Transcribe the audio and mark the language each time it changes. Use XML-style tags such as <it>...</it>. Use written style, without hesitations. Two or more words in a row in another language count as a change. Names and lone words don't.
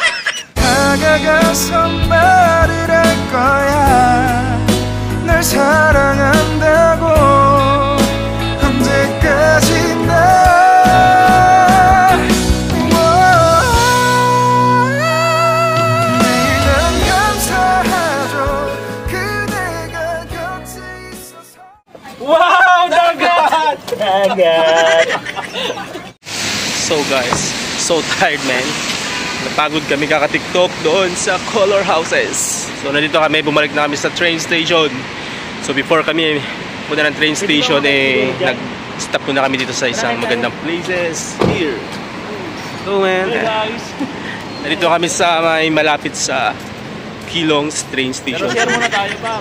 <ko>다가가서 말을 할 거야 널 사랑한다고 언제까지나 매일 난 감사하죠 그대가 곁에 있어서</ko> <tl>Wow! Dagat! Dagat!</tl> <en>So guys, so tired man.</en> <tl>Napagod kami kaka-TikTok doon sa Color Houses. So nandito kami, bumalik na kami sa</tl> <en>train station.</en> <tl>So before kami punta ng</tl> <en>train station,</en> <tl>nag-stop muna kami dito sa isang magandang</tl> <en>places here.</en> <tl>So man, Nandito kami sa may malapit sa Keelong train station. Pero share muna tayo, par.</tl>